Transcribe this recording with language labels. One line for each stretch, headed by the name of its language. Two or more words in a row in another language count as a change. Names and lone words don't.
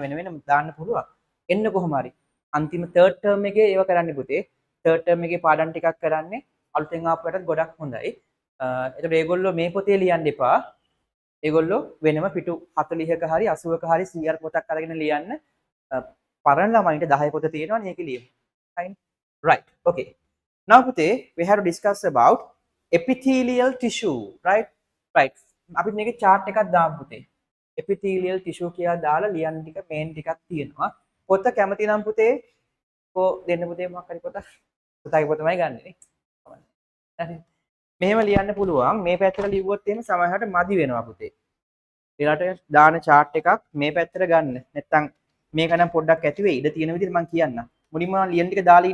Sinhala: වෙන වෙන දාන්න පුළුවන් එන්න කොහොම හරි අන්තිම
English: third term
Sinhala: එකේ ඒව කරන්න පුතේ
English: third term
Sinhala: එකේ පාඩම් ටිකක් කරන්නේ අලුතෙන් ආපුවටත් ගොඩක් හොඳයි එතකොට මේගොල්ලෝ මේ පොතේ ලියන්න එපා ඒගොල්ලෝ වෙනම පිටු 40ක හරි 80ක හරි 100 පොතක් අරගෙන ලියන්න පරණ ළමයින්ට 10 පොත තියෙනවනේ ඒක ලියමු
English: fine right okay now
Sinhala: පුතේ
English: we have to discuss about epithelial tissue right
Sinhala: අපි මේකේ chart එකක් දාමු පුතේ
English: epithelial tissue
Sinhala: කියලා දාලා ලියන්න ටික main ටිකක් තියෙනවා පොත කැමති නම් පුතේ කො දෙන්න පුතේ මොකක් හරි පොතක් පුතාගේ පොතමයි ගන්නෙ නේ මෙහෙම ලියන්න පුළුවන් මේ පැත්තට ලිව්වොත් එහෙම සමහරවිට මදි වෙනවා පුතේ ඊළාට දාන chart එකක් මේ පැත්තට ගන්න නැත්තම් මේක නම් පොඩ්ඩක් ඇති වෙයි ඉඳ තියෙන විදිහට මම කියන්නම් මුලින්ම ලියන ටික දාලා